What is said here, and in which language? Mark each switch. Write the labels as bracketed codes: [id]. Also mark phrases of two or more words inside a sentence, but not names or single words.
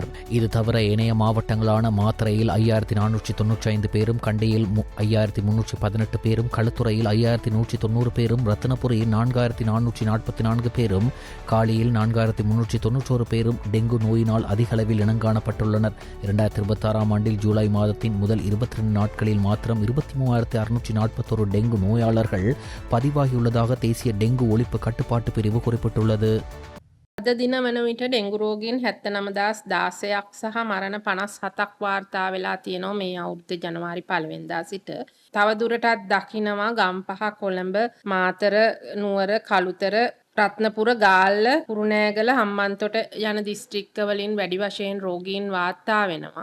[ta] இது தவிர ஏனைய மாவட்டங்களான மாத்தறையில் 5,495 பேரும், கண்டியில் 5,318 பேரும், களுத்துறையில் 5,190 பேரும், ரத்தினபுரியில் 4,444 பேரும், காலியில் 4,391 பேரும் டெங்கு நோயினால் அதிக அளவில் இனங்காணப்பட்டுள்ளனர். 2026 ஆண்டில் ஜூலை மாதத்தின் முதல் 22 நாட்களில் மாத்திரம் 23,641 டெங்கு நோயாளர்கள் பதிவாகியுள்ளதாக தேசிய டெங்கு ஒழிப்பு கட்டுப்பாட்டு பிரிவு குறிப்பிட்டுள்ளது. [si] අද දින වන විට ඩෙංගු රෝගීන් 79,016ක් සහ මරණ 57ක් වාර්තා වෙලා තියෙනවා මේ අවුරුද්දේ ජනවාරි 1 වෙනිදා සිට. තව දුරටත් දකිනවා ගම්පහ, කොළඹ, මාතර, නුවර, කළුතර, රත්නපුර, ගාල්ල, කුරුණෑගල, හම්බන්තොට යන දිස්ත්‍රික්කවලින් වැඩි වශයෙන් රෝගීන් වාර්තා වෙනවා.